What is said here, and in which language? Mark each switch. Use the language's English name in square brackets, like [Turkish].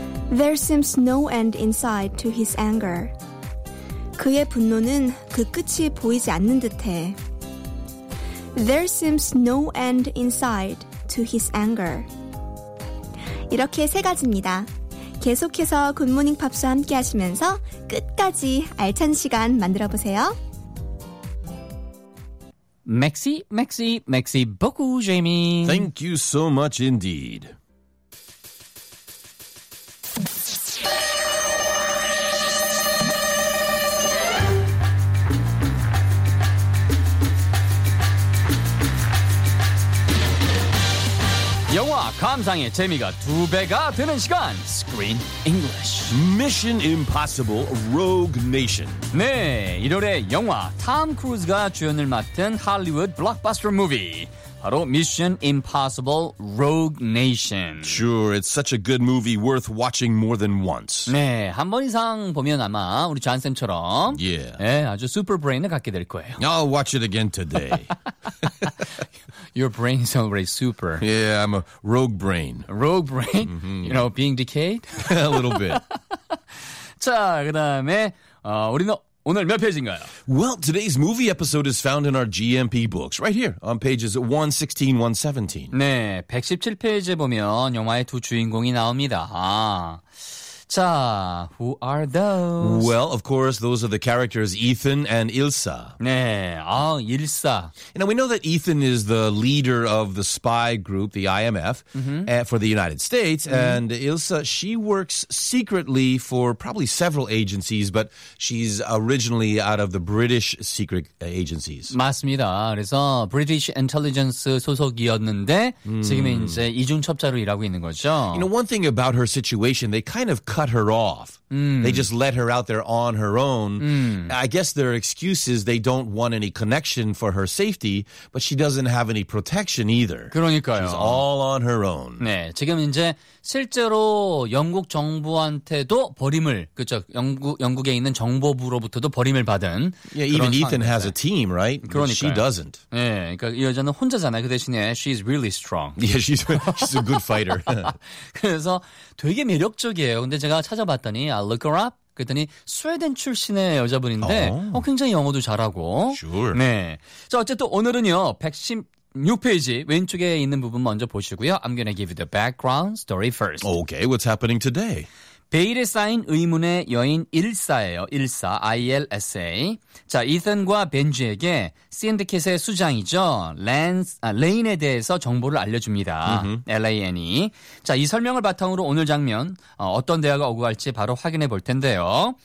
[English] There seems no end inside to his anger. [Korean] 그의 분노는 그 끝이 보이지 않는 듯해. [English] There seems no end inside to his anger. [Korean] 이렇게 세 가지입니다. 계속해서 굿모닝 팝스 함께 하시면서 끝까지 알찬 시간 만들어 보세요. Maxi, Maxi, Maxi, beaucoup, Jamie. [English] Thank you so much indeed. [Korean] Kamsang의 재미가 두 배가 되는 시간 Screen English [English] Mission Impossible Rogue Nation [Korean] 네, 1월에 영화 Tom Cruise가 주연을 맡은 Hollywood Blockbuster Movie 바로 Mission Impossible Rogue Nation [English] Sure, it's such a good movie worth watching more than once [Korean] 네, 한 번 이상 보면 아마 우리 잔쌤처럼 [English] Yeah [Korean] 네, 아주 super brain을 갖게 될 거예요 [English] I'll watch it again today Your brain is already super. Yeah, I'm a rogue brain. Rogue brain? Mm-hmm. You know, being decayed? a little bit. [Korean] 자, 그 다음에 우리는 오늘 몇 페이지인가요? [English] Well, today's movie episode is found in our GMP books, right here, on pages 116, 117. [Korean] 네, 117페이지에 보면 영화의 두 주인공이 나옵니다. [English] 자, who are those? Well, of course, those are the characters Ethan and Ilsa. [Korean] 네, 아, Ilsa. [English] You know, we know that Ethan is the leader of the spy group, the IMF, mm-hmm. for the United States. Mm-hmm. And Ilsa, she works secretly for probably several agencies, but she's originally out of the British secret agencies. [Korean] 맞습니다. 그래서 British intelligence 소속이었는데 지금은 이제 이중첩자로 일하고 있는 거죠. [English] You know, one thing about her situation, they kind of cut her off. They just let her out there on her own. I guess their excuse is they don't want any connection for her safety, but she doesn't have any protection either. [Korean] 그러니까요. [English] She's all on her own. [Korean] 네, 지금 이제 실제로 영국 정부한테도 버림을 그렇죠. 영국에 있는 정보부로부터도 버림을 받은 [English] Yeah, even Ethan has a team, right? [Korean] 그러니까요. [English] She doesn't. [Korean] 네, 그러니까 이 여자는 혼자잖아요. 그 대신에 [English] she's really strong. Yeah, she's a good fighter. [Korean] 그래서 되게 매력적이에요. 근데 제가 찾아봤더니 [English] I look her up. [Korean] 그랬더니 스웨덴 출신의 여자분인데 oh. 굉장히 영어도 잘하고 [English] Sure. [Korean] 네. 자, 어쨌든 오늘은요. 116페이지 왼쪽에 있는 부분 먼저 보시고요. [English] I'm going to give you the background story first. Okay, what's happening today? [Korean] 베일에 쌓인 의문의 여인 일사예요. 일사, I-L-S-A. 자, 이든과 벤지에게 신디켓의 수장이죠. 레인에 대해서 정보를 알려줍니다. [English] Mm-hmm. L-A-N-E. [Korean] 자, 이 설명을 바탕으로 오늘 장면 어떤 대화가 오고갈지 바로 확인해 볼 텐데요.